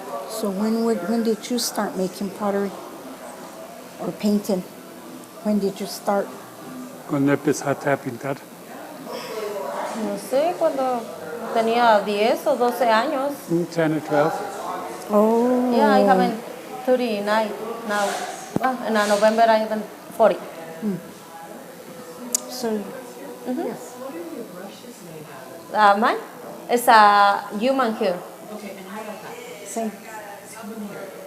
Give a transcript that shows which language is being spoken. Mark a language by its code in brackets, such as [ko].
[en] So when did you start making pottery or painting? When did you start? [es] ¿Cuándo empezaste a pintar? No sé, cuando tenía 10 o 12 años. [en] 10 or 12. Oh. Yeah, I haven't 39 now. Well, in November I haven't 40. So, Yes. What are your brushes made out of? Mine is a human hair. Okay, and how about that? same. How many here?